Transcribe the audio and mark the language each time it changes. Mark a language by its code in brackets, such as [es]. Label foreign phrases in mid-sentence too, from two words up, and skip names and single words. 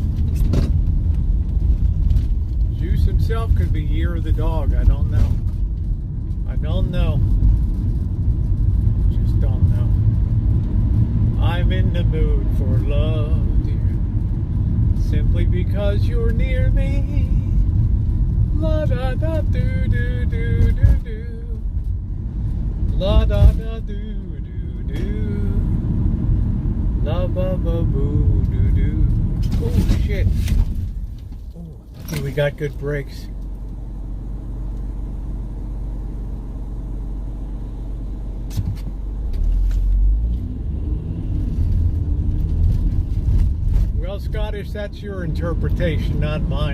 [en] Juice himself could be Year of the Dog. I don't know. I don't know. Just don't know. I'm in the mood for love, dear. Simply because you're near me. La da da do do do do do. La da da do do do. La ba ba boo do do. Oh shit. Oh, lucky we got good brakes. Well, Scottish, that's your interpretation, not mine.